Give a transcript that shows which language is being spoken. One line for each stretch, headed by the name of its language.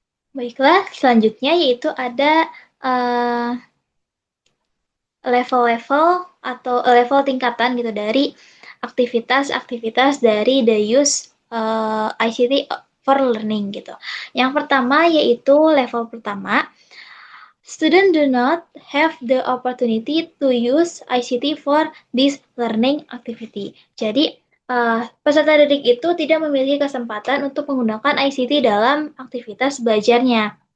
Indonesian: Baiklah, selanjutnya yaitu ada uh, level-level atau level tingkatan gitu dari aktivitas-aktivitas dari
English: the use ICT for learning
Indonesian: gitu. Yang pertama yaitu level pertama,
English: students do not have the opportunity to use ICT for this learning activity.
Indonesian: Jadi, peserta didik itu tidak memiliki kesempatan untuk menggunakan ICT dalam aktivitas belajarnya.